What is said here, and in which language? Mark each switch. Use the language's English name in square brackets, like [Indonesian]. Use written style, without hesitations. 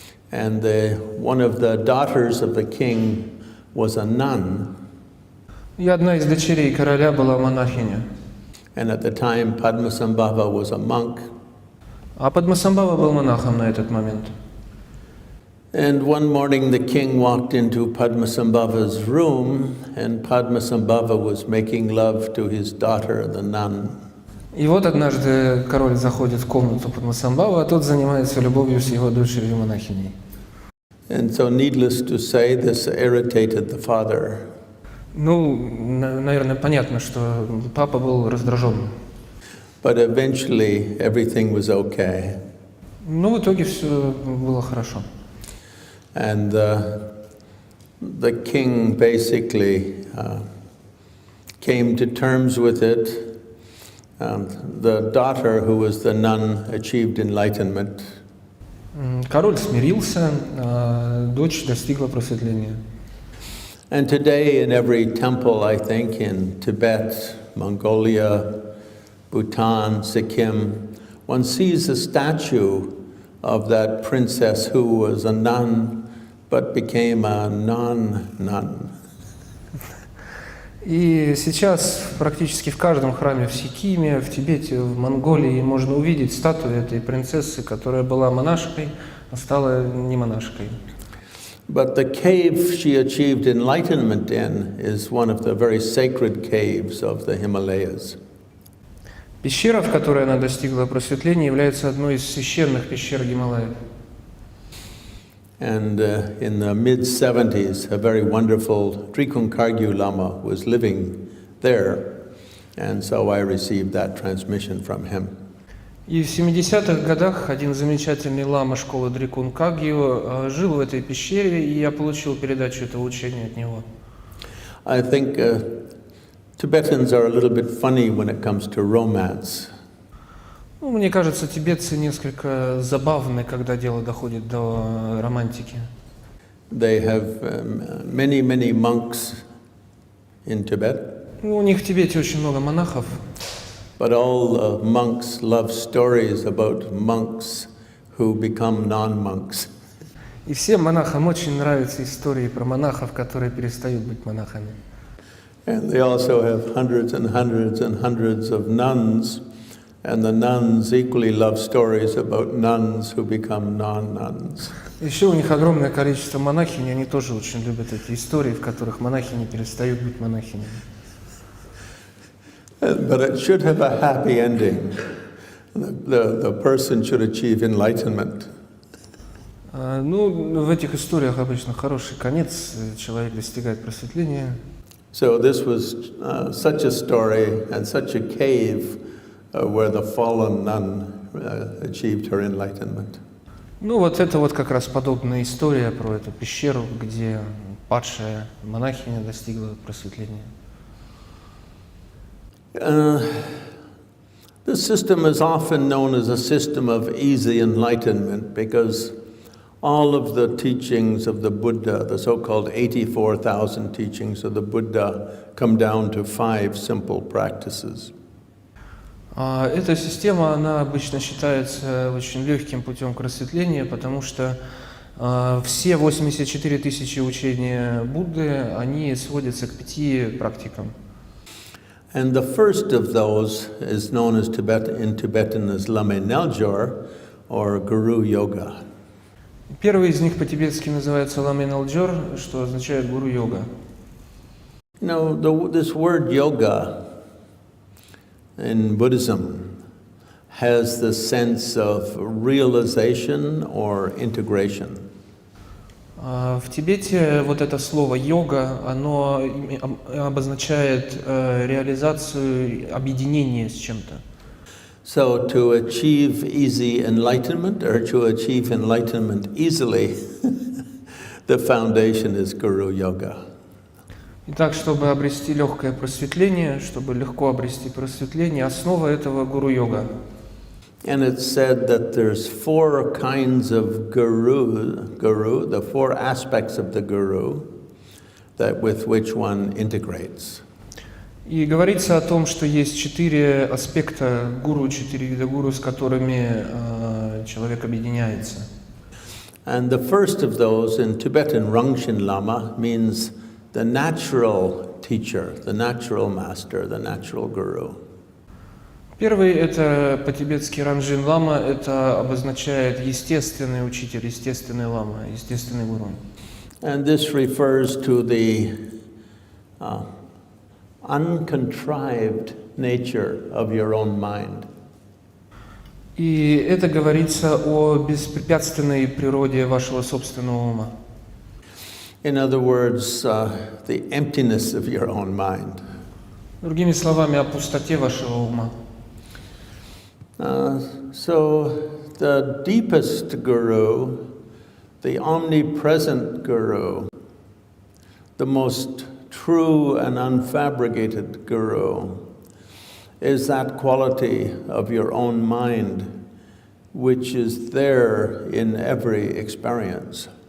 [English] And one of the daughters of the king was a nun. [Russian] И одна из дочерей короля была монахиня. [English] And at the time Padmasambhava was a monk. [Russian] А Падмасамбхава был монахом на этот момент. [English] And one morning the king walked into Padmasambhava's room, and Padmasambhava was making love to his daughter, the nun. [Russian] И вот однажды король заходит в комнату Падмасамбхава, а тот занимается любовью с его дочерью монахиней. [English] And so, needless to say, this irritated the father. [Russian] Ну, наверное, понятно, что папа был раздражен. [English] But eventually everything was okay. [Russian] Но в итоге все было хорошо. [English] And the king basically came to terms with it. The daughter, who was the nun, achieved enlightenment. [Russian] Король смирился, а дочь достигла просветления. [English] And today in every temple, I think, in Tibet, Mongolia, Bhutan, Sikkim, one sees a statue of that princess who was a nun but became a non-nun. [Russian] И сейчас практически в каждом храме в Сикиме, в Тибете, в Монголии можно увидеть статую этой принцессы, которая была монашкой, а стала не монашкой. [English] But the cave she achieved enlightenment in is one of the very sacred caves of the Himalayas. [Russian] Пещера, в которой она достигла просветления, является одной из священных пещер Гималаев. [English] And in the mid-70s, a very wonderful Дрикунг Кагью Lama was living there, and so I received that transmission from him. [Russian] И в 70-х годах один замечательный лама школы Дрикунг Кагью жил в этой пещере, и я получил передачу этого учения от него. [English] I think Tibetans are a little bit funny when it comes to romance. [Russian] Ну, мне кажется, тибетцы несколько забавны, когда дело доходит до романтики. [English] They have many monks in Tibet. [Russian] Ну, у них в Тибете очень много монахов. [English] But all the monks love stories about monks who become non-monks. [Russian] И всем монахам очень нравятся истории про монахов, которые перестают быть монахами. [English] And they also have hundreds and hundreds and hundreds of nuns, and the nuns equally love stories about nuns who become non-nuns. [Russian] Еще у них огромное количество монахинь, они тоже очень любят эти истории, в которых монахини перестают быть монахинями. [English] But it should have a happy ending. The person should achieve enlightenment. [Russian] Ну, в этих историях обычно хороший конец, человек достигает просветления. [English] So this was such a story and such a cave where the fallen nun achieved her enlightenment. [Russian] Ну, вот это вот как раз подобная история про эту пещеру, где падшая монахиня достигла просветления. [English] This system is often known as a system of easy enlightenment because all of the teachings of the Buddha, the so-called 84,000 teachings of the Buddha, come down to 5 simple practices. [Russian] Эта система, она обычно считается очень легким путем к просветлению, потому что все 84 тысячи учения Будды, они сводятся к 5 практикам. [English] And the first of those is known as in Tibetan as Lame Neljor, or guru-yoga. [Russian] Первый из них по-тибетски называется Ламе Нелджор, что означает гуру-йога. [English] You know, this word yoga in Buddhism has the sense of realization or integration. [Russian] В Тибете вот это слово йога, оно обозначает реализацию, объединение с чем-то. [English] So to achieve easy enlightenment or to achieve enlightenment easily, the foundation is Guru Yoga. [Russian] Итак, чтобы обрести легкое просветление, чтобы легко обрести просветление, основа этого гуру-йога. [English] And it's said that there's 4 kinds of guru, the 4 aspects of the guru that with which one integrates. [Russian] И говорится о том, что есть 4 аспекта гуру, 4 вида гуру, с которыми человек объединяется. [English] And the first of those in Tibetan Rangchen Lama means the natural teacher, the natural master, the natural guru. [Russian] Первый – это по-тибетски Ранджин лама, это обозначает естественный учитель, естественный лама, естественный гуру. [English] And this refers to the uncontrived nature of your own mind. [Russian] И это говорится о беспрепятственной природе вашего собственного ума. [English] In other words, the emptiness of your own mind. [Russian] Другими словами, о пустоте вашего ума. [English] So the deepest guru, the omnipresent guru, the most true and unfabricated guru, is that quality of your own mind which is there in every experience.